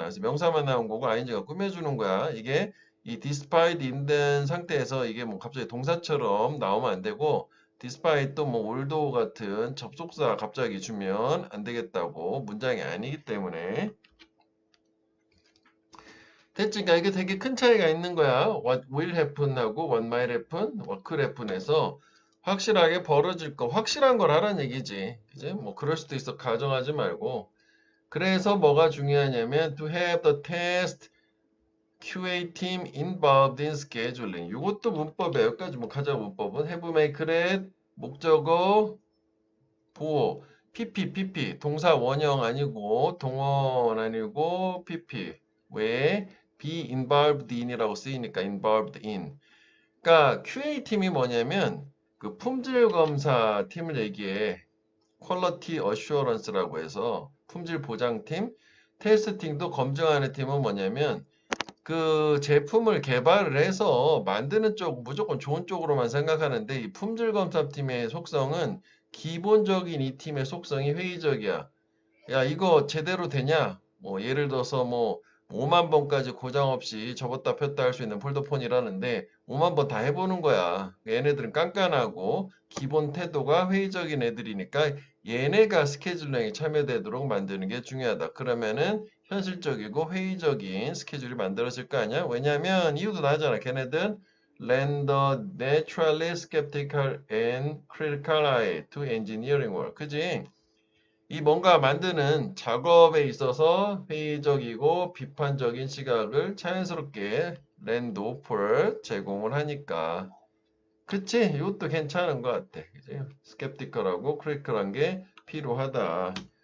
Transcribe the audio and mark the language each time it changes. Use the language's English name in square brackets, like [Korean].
[Korean] 그래서 명사만 나온 거고 ing가 꾸며주는 거야. 이게 이 despite 있는 상태에서 이게 뭐 갑자기 동사처럼 나오면 안 되고 despite 또 뭐 although 같은 접속사 갑자기 주면 안 되겠다고 문장이 아니기 때문에 됐지? 그러니까 이게 되게 큰 차이가 있는 거야. [English] What will happen [Korean] 하고 [English] what might happen, what could happen [Korean] 에서 확실하게 벌어질 거, 확실한 걸 하라는 얘기지. 그지? 뭐 그럴 수도 있어. 가정하지 말고. 그래서 뭐가 중요하냐면 [English] to have the test QA team involved in scheduling. [Korean] 이것도 문법이에요. 여기까지 뭐 가자 문법은 have make it 목적어 보호 PP 동사 원형 아니고 동원 아니고 PP 왜 be involved in이라고 쓰이니까 involved in. 그러니까 QA 팀이 뭐냐면 그 품질 검사 팀을 얘기해. Quality Assurance라고 해서 품질 보장팀, 테스팅도 검증하는 팀은 뭐냐면 그 제품을 개발을 해서 만드는 쪽 무조건 좋은 쪽으로만 생각하는데 이 품질 검사팀의 속성은 기본적인 이 팀의 속성이 회의적이야. 야, 이거 제대로 되냐? 뭐 예를 들어서 뭐 5만 번까지 고장 없이 접었다 폈다 할 수 있는 폴더폰이라는데 5만 번 다 해보는 거야. 얘네들은 깐깐하고 기본 태도가 회의적인 애들이니까 얘네가 스케줄링에 참여되도록 만드는 게 중요하다. 그러면은 현실적이고 회의적인 스케줄이 만들어질 거 아니야? 왜냐면 이유도 나잖아. 걔네들 [English] lend a naturally skeptical and critical eye to engineering work. [Korean] 그지? 이 뭔가 만드는 작업에 있어서 회의적이고 비판적인 시각을 자연스럽게 랜드 오플 제공을 하니까 그치? 이것도 괜찮은 것 같아. 그치? 스캡티컬하고 크리티컬한 게 필요하다.